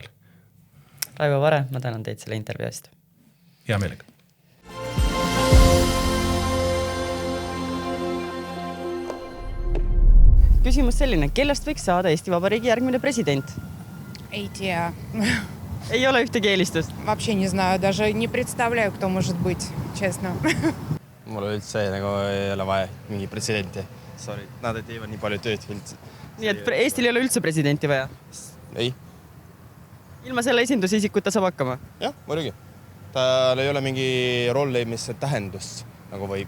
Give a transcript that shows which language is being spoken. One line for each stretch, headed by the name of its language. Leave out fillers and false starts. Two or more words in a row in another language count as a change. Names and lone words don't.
Estonian: Raivo Vare, ma tänan teid selle intervjuu eest. Hea meelega. Küsimus selline, kellest võiks saada Eesti Vabariigi järgmine president? Ei tea. Ei ole ühtegi eelistust?
Russian: Вообще не знаю, даже не представляю, кто может быть, честно.
Estonian: Mul üldse nagu ei ole vaja mingi presidenti. Sorry, nad teevad nii palju tööd üldse. Nii et Eestil ei ole üldse presidenti vaja? Ei. Ilma selle esindusisikuta saab hakkama? Jah, muidugi. Tal ei ole mingi rolli, mis tähendus nagu võib.